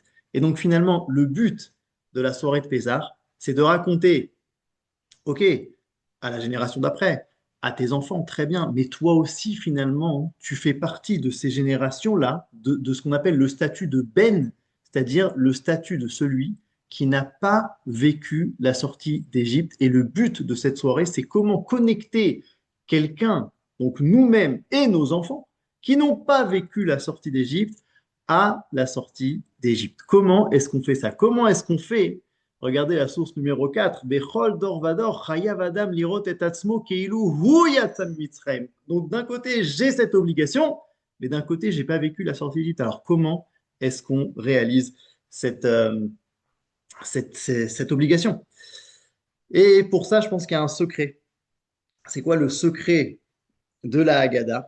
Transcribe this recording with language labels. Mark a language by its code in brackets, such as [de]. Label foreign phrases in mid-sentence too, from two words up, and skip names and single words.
[fr] Et donc, finalement, le but de la soirée de Pésar, c'est de raconter, OK, à la génération d'après, à tes enfants, très bien, mais toi aussi, finalement, tu fais partie de ces générations-là, de ce qu'on appelle le statut de Ben, c'est-à-dire le statut de celui qui n'a pas vécu la sortie d'Égypte. Et le but de cette soirée, c'est comment connecter quelqu'un, donc nous-mêmes et nos enfants, qui n'ont pas vécu la sortie d'Égypte, à la sortie d'Égypte. Comment est-ce qu'on fait ça? Comment est-ce qu'on fait? Regardez la source numéro 4. [he] בכל דור ודור חייב אדם לראות את עצמו כאילו הוא יצא ממצרים. [fr] Donc d'un côté, j'ai cette obligation, mais d'un côté, j'ai pas vécu la sortie d'Égypte. Alors comment est-ce qu'on réalise cette, cette obligation? Et pour ça, je pense qu'il y a un secret. C'est quoi le secret de la Haggadah?